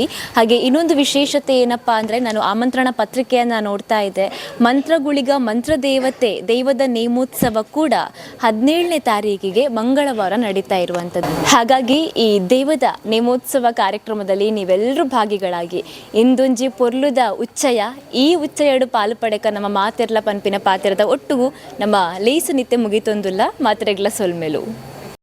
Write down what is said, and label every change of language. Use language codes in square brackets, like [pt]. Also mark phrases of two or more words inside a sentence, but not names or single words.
[kn] ಹಾಗೆ ಇನ್ನೊಂದು ವಿಶೇಷತೆ ಏನಪ್ಪ ಅಂದರೆ, ನಾನು ಆಮಂತ್ರಣ ಪತ್ರಿಕೆಯನ್ನು ನೋಡ್ತಾ ಇದ್ದೆ. ಮಂತ್ರಗುಳಿಗ ಮಂತ್ರದೇವತೆ ದೈವದ ನೇಮೋತ್ಸವ ಕೂಡ 17ನೇ ತಾರೀಕಿಗೆ ಮಂಗಳವಾರ ನಡೀತಾ ಇರುವಂಥದ್ದು. ಹಾಗಾಗಿ ಈ ದೈವದ ನೇಮೋತ್ಸವ ಕಾರ್ಯಕ್ರಮದಲ್ಲಿ ನೀವೆಲ್ಲರೂ ಭಾಗಿಗಳಾಗಿ [tcy] ಇಂದೊಂಜಿ ಪೊರ್ಲುದ ಉಚ್ಚಯ ಈ ಉಚ್ಚಯಡು ಪಾಲು ಪಡೆಕ ನಮ್ಮ ಮಾತೆರ್ಲ ಪನ್ಪಿನ ಪಾತೆರದ ಒಟ್ಟುಗು ನಮ್ಮ ಲೇಸು ನಿತ್ಯ ಮುಗಿತೊಂದುಲ್ಲ ಮಾತ್ರೆಗ್ಲ ಸೊಲ್ಮೆಲು.